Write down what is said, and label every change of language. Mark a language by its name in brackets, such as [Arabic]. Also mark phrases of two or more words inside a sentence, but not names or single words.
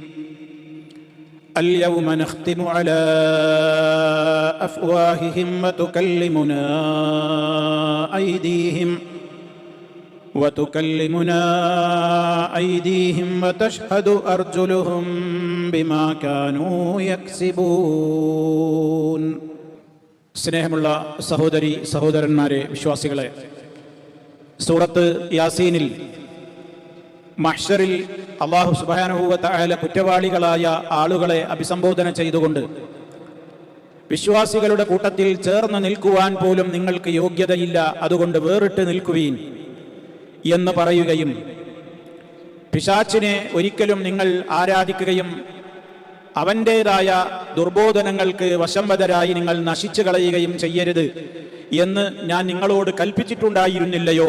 [Arabic] اليوم نختم على أفواههم وتكلمنا أيديهم وتشهد أرجلهم بما كانوا يكسبون. [Malayalam] സ്നേഹമുള്ള സഹോദരി സഹോദരന്മാരെ, വിശ്വാസികളെ, സൂറത്ത് യാസീനിൽ മഹ്ശറിൽ [Arabic] الله سبحانه و [Malayalam] തആല കുറ്റവാളികളായ ആളുകളെ അഭിസംബോധന ചെയ്തുകൊണ്ട് വിശ്വാസികളുടെ കൂട്ടത്തിൽ ചേർന്ന് നിൽക്കുവാൻ പോലും നിങ്ങൾക്ക് യോഗ്യതയില്ല, അതുകൊണ്ട് വേറിട്ട് നിൽക്കുവീൻ എന്ന് പറയുകയും പിശാചിനെ ഒരിക്കലും നിങ്ങൾ ആരാധിക്കുകയും അവൻ്റേതായ ദുർബോധനങ്ങൾക്ക് വശംവദരായി നിങ്ങൾ നശിച്ചു കളയുകയും ചെയ്യരുത് എന്ന് ഞാൻ നിങ്ങളോട് കൽപ്പിച്ചിട്ടുണ്ടായിരുന്നില്ലയോ?